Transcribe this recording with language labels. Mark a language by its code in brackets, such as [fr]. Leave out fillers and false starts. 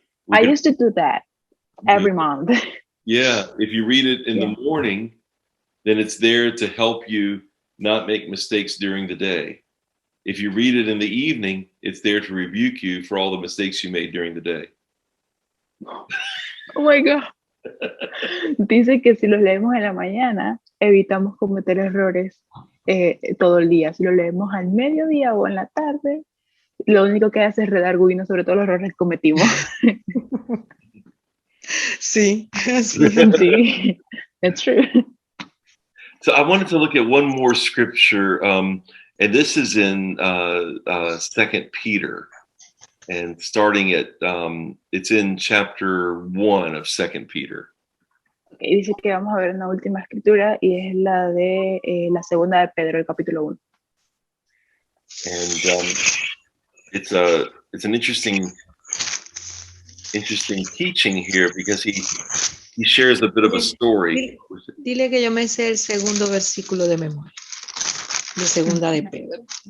[en] I used to do that every month. Yeah. If you read it in the morning, then it's there to help you not make mistakes during the day. If you read it in the evening, it's there to rebuke you for all the mistakes you made during the day. Oh my God. [es] Dice que si los leemos en la mañana, evitamos cometer errores todo el día. Si lo leemos al mediodía o en la tarde, lo único que hace es redarguirnos sobre todos los errores que cometimos. Sí, sí, [en] it's true. So I wanted to look at one more scripture, and this is in 2 Peter, and starting at, it's in chapter 1 of 2 Peter. [es] Okay, dice que vamos a ver una última escritura y es la de la segunda de Pedro, el capítulo 1. [en] And it's an interesting teaching here because he shares a bit of a story. [es] Dile que yo me sé el segundo versículo de memoria, de segunda de Pedro.